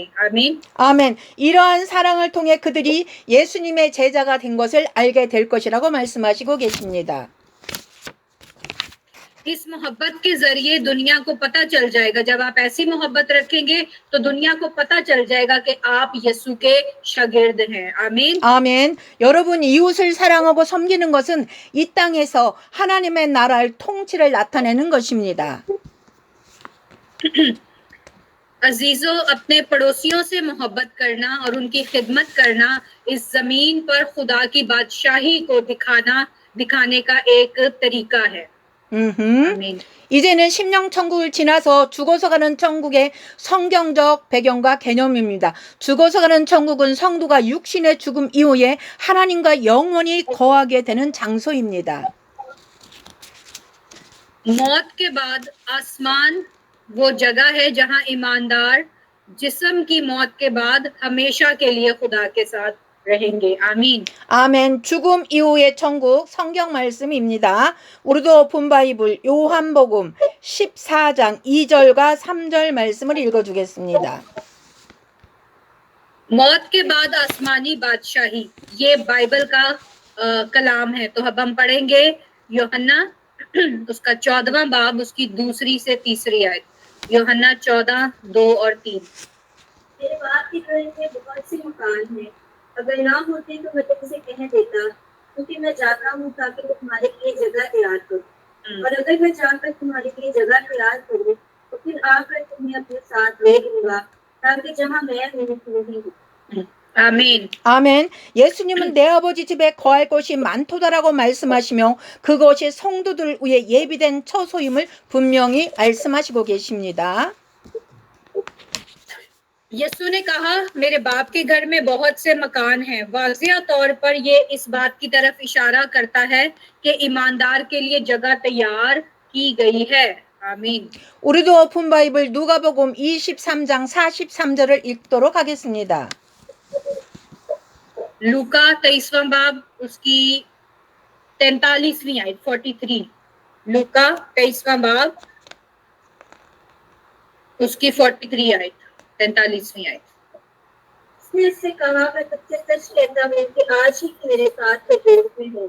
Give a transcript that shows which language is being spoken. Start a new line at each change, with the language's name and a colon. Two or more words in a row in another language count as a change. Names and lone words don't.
Urdu: آمین.
Korean: 아멘. 이러한 사랑을 통해 그들이 예수님의 제자가 된 것을 알게 될 것이라고 말씀하시고 계십니다.
Urdu: اس محبت کے ذریعے دنیا کو پتا چل جائے گا، جب آپ ایسی محبت رکھیں گے تو دنیا کو پتا چل جائے گا کہ آپ یسوع کے شاگرد ہیں. آمین.
Korean: 아멘. 여러분 이웃을 사랑하고 섬기는 것은 이 땅에서 하나님의 나라의 통치를 나타내는 것입니다.
Urdu: عزیزو، اپنے پڑوسیوں سے محبت کرنا اور ان کی خدمت کرنا اس زمین پر خدا کی بادشاہی کو دکھانے کا ایک طریقہ ہے. آمین.
Korean: 이제는 심령 천국을 지나서 죽어서 가는 천국의 성경적 배경과 개념입니다. 죽어서 가는 천국은 성도가 육신의 죽음 이후에 하나님과 영원히 거하게 되는 장소입니다.
Urdu: موت کے بعد آسمان وہ جگہ ہے جہاں ایماندار جسم کی موت کے بعد ہمیشہ کے لیے خدا کے ساتھ رہیں گے. آمین.
Korean: 아멘. 죽음 이후의 천국 성경 말씀입니다. 우르드 오픈 바이블 요한복음 14장 2절과 3절 말씀을 읽어주겠습니다.
Urdu: موت کے بعد آسمانی بادشاہی، یہ بائبل کا کلام ہے. تو اب ہم پڑھیں گے یوحنا اس کا 14واں باب اس کی 2 سے 3 آیت. یوحنا 14، 2 اور 3. میرے باپ کے گھر میں بہت سے مکان ہیں، اگر نہ ہوتے تو میں تم سے کہہ دیتا، کیونکہ میں جاتا ہوں تاکہ میں تمہارے لیے جگہ تیار کروں. اور اگر میں جاکر تمہارے لیے جگہ تیار کروں تو پھر آکر تمہیں اپنے ساتھ لے لوں گا، تاکہ جہاں میں ہوں تم بھی ہو. آمین.
Korean: 아멘. 예수님은 내 아버지 집에 거할 곳이 많도다라고 말씀하시며 그것이 성도들 위해 예비된 처소임을 분명히 말씀하시고 계십니다.
Urdu: یسوع نے کہا، میرے باپ کے گھر میں بہت سے مکان ہیں. واضح طور پر یہ اس بات کی طرف اشارہ کرتا ہے کہ ایماندار کے لیے جگہ تیار کی گئی ہے. آمین.
Korean: 우리도 오픈 바이블 누가복음 23장 43절을 읽도록 하겠습니다.
Urdu: لوقا 23واں باب اس کی 43ویں آیت 43. لوقا 23واں باب اس کی 43 آیت 43ویں آیت. اس نے اس سے کہا، میں تجھ سے سچ کہتا ہوں کہ آج ہی میرے ساتھ فردوس میں ہو.